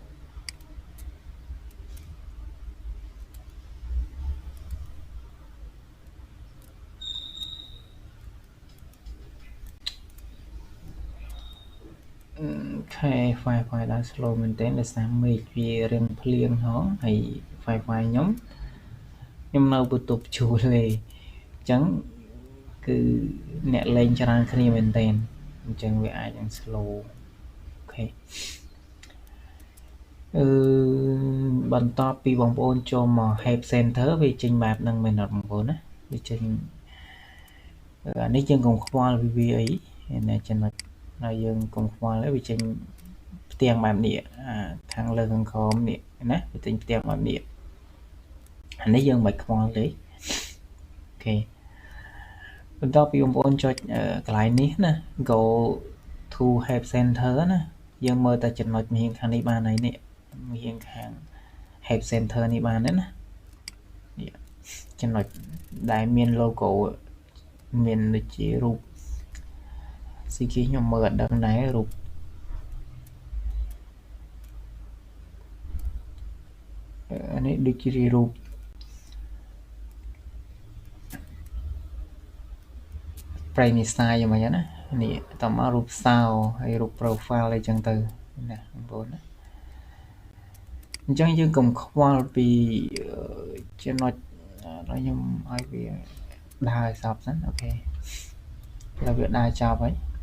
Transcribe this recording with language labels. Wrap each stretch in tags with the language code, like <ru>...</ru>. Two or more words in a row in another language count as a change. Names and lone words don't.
<km>ខេ Wi-Fi ដល់ slow មែនតើដោយសារមេឃវារៀងភ្លៀងហងហើយ Wi-Fi ខ្ញុំនៅបន្ទប់ជួលទេអញ្ចឹងគឺអ្នកលេងច្រើនគ្នាមែនតើអញ្ចឹងវាអាចនឹង slow អូខេ បន្ទាប់ពីបងប្អូនចូលមក</km> <en>help center</en> <km>វាចេញបែបហ្នឹងមែនអត់បងប្អូនណាវាចេញអា នេះយើងកុំខ្វល់វាអីណាចំណុចហើយយើងកុំខ្វល់វាចេញផ្ទាំងបែបនេះខាងលើខាងក្រោមនេះណាវាចេញផ្ទាំងបែបនេះអានេះយើងមិនខ្វល់ទេអូខេបន្ទាប់ពីបងប្អូនចុចកន្លែងនេះណា</km> <en>go to help center</en> <km>ណាយើងមើលតែចំណុចមាសខាងនេះបានហើយនេះមាសខាង</km> <en>help center</en> <km>នេះបានណានេះ ចំណុចដែលមាន logo មានដូចជារូបស៊ីគីខ្ញុំមើលអត់ដឹងដែររូប នេះដូចជារូបប្រៃនិសាយយ៉ាងម៉េចណានេះតមករូបសោហើយរូប profile អីចឹងទៅណាបងប្អូនណាអញ្ចឹងយើងកុំខ្វល់ពីចំណុចដល់ខ្ញុំឲ្យវាដើរឲ្យសពសិនអូខេដល់វាដើរចប់ហើយ</km>